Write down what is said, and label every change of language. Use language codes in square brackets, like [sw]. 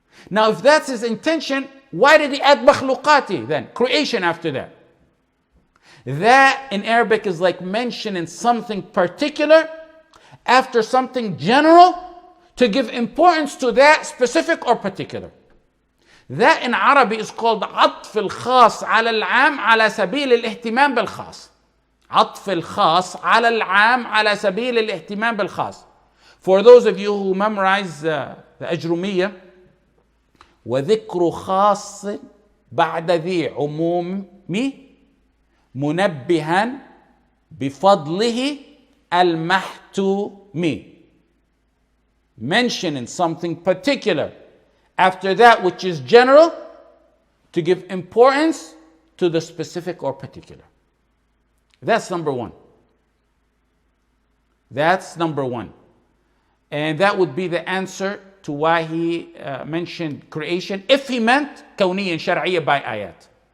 [en] Now if that's his intention, why did he add makhluqati then, creation after that? That in Arabic is like mentioning something particular after something general to give importance to that specific or particular. That in Arabic is called [ar] عطف الخاص على العام على سبيل الاهتمام بالخاص. عطف الخاص على العام على سبيل الاهتمام بالخاص. [en] For those of you who memorize the [ar] أجرمية, وذكر خاص بعد ذي عموم منبها بفضله المحتوم. [en] Mentioning something particular after that which is general to give importance to the specific or particular. That's number one. That's number one. And that would be the answer to why he mentioned creation, if he meant kawniyya and shar'iyya by ayat.